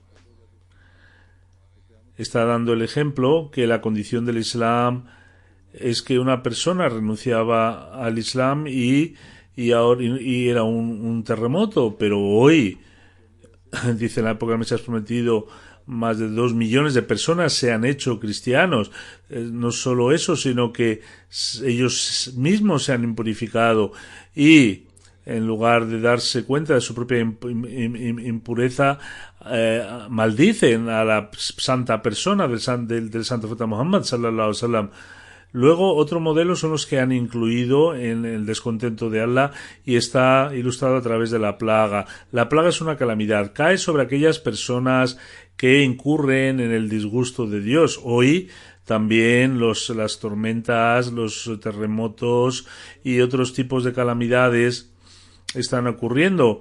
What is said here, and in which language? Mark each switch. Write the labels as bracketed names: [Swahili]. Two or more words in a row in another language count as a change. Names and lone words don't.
[Spanish] Está dando el ejemplo que la condición del Islam es que una persona renunciaba al Islam y era un terremoto, pero hoy, dice en la época del Mesías Prometido, más de 2 millones de personas se han hecho cristianos. No solo eso, sino que ellos mismos se han impurificado y en lugar de darse cuenta de su propia impureza, maldicen a la santa persona del santo profeta Muhammad [Arabic] صلى الله عليه وسلم. [Spanish] Luego, otro modelo son los que han incluido en el descontento de Allah y está ilustrado a través de la plaga. La plaga es una calamidad, cae sobre aquellas personas que incurren en el disgusto de Dios. Hoy también las tormentas, los terremotos y otros tipos de calamidades están ocurriendo.